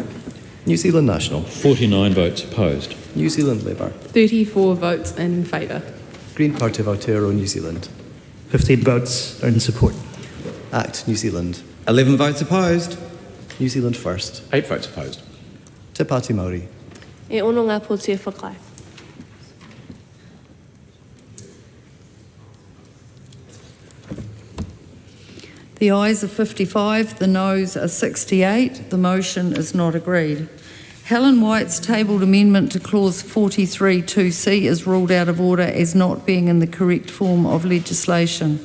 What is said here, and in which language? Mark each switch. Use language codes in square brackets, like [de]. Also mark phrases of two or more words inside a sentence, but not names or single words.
[en] New Zealand National. 49 votes opposed. New Zealand Labour. 34 votes in favour. Green Party of Aotearoa, New Zealand. 15 votes are in support. ACT, New Zealand. 11 votes opposed. New Zealand First. 8 votes opposed. Te Pāti Māori. [mi] E ono ngā pōtia whakae. [en] The ayes are 55, the noes are 68. The motion is not agreed. Helen White's tabled amendment to clause 43(2)C is ruled out of order as not being in the correct form of legislation.